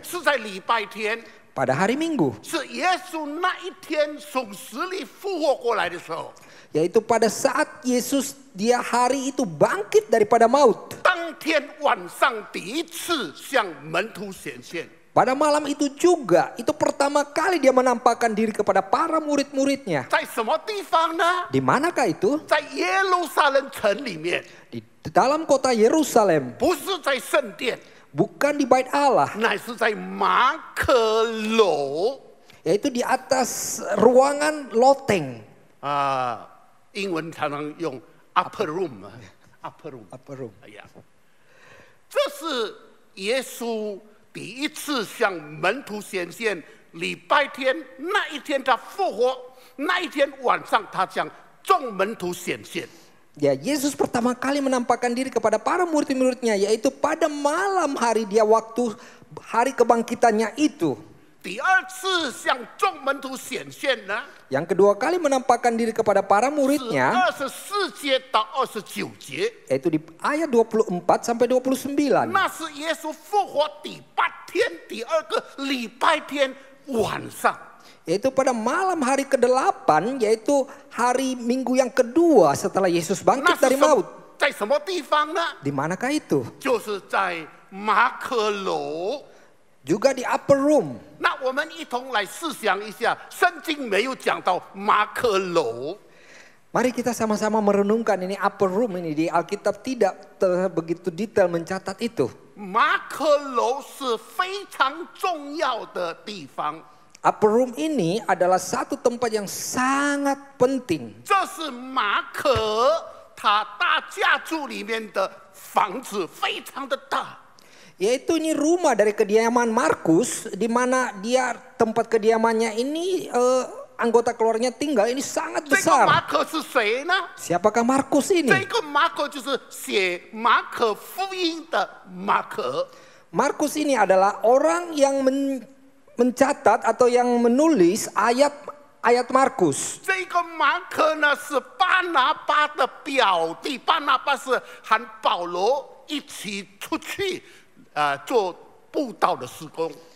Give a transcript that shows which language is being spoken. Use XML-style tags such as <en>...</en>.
<zh>是在礼拜天，</zh> <id>pada hari Minggu.</id> <zh>是耶稣那一天从死里复活过来的时候。</zh> <id>Yaitu pada saat Yesus dia hari itu bangkit daripada maut.</id> <zh>当天晚上第一次向门徒显现，</zh> <id>Pada malam itu juga, itu pertama kali dia menampakkan diri kepada para murid-muridnya.</id> <zh>在什么地方呢？</zh> <id>Di manakah itu?</id> <zh>在耶路撒冷城里面，</zh> <id>Di dalam kota Yerusalem.</id> <zh>不是在圣殿，</zh> <id>Bukan di bait Allah.</id> <zh>乃是在马可楼</zh> <id>Yaitu di atas ruangan loteng.</id> <zh>啊，英文常常用 upper room 啊 ，upper room。</zh> <en>Upper room.</en> <zh>哎呀，这是耶稣第一次向门徒显现。礼拜天那一天他复活，那一天晚上他向众门徒显现。</zh> <id>Ya, Yesus pertama kali menampakkan diri kepada para murid-muridnya, yaitu pada malam hari dia waktu hari kebangkitannya itu.</id> <zh>第二次向众门徒显现呢，</zh> <id>Yang kedua kali menampakkan diri kepada para muridnya,</id> <zh>24节到29节，</zh> <id>yaitu di ayat 24 sampai 29.</id> <zh>那是耶稣复活第8天，第二个礼拜天晚上。</zh> <id>Yaitu pada malam hari ke-8, yaitu hari Minggu yang kedua setelah Yesus</id> <zh>那</zh> <id>bangkit</id> <zh>是</zh> <id>dari maut.</id> <zh>在什么地方呢？</zh> <id>Di manakah itu?</id> <zh>就是在马可楼。</zh> <id>Juga di upper room.</id> <zh>那我们一同来思想一下，圣经没有讲到马可楼，</zh> <id>Mari kita sama-sama merenungkan ini upper room ini. Di Alkitab tidak begitu detail mencatat itu.</id> <zh>马可楼是非常重要的地方。</zh> <id>Upper room ini adalah satu tempat yang sangat penting.</id> <zh>这是马可他大家族里面的房子，非常的大。</zh> <id>Yaitu ini rumah dari kediaman Markus, di mana dia tempat kediamannya ini anggota keluarganya tinggal ini sangat</id> <zh>这个</zh> <id>besar.</id> <zh>马可是谁呢？</zh> <id>Siapakah Markus</id> <zh>这</zh> <id>ini?</id> <zh>个马可就是写马可福音的马可。</zh> <id>Markus ini adalah orang yang mencatat atau yang menulis ayat Markus.</id> <zh>这个马可呢是巴拿巴的表弟，巴拿巴是和保罗一起出去做布道的事工。</zh>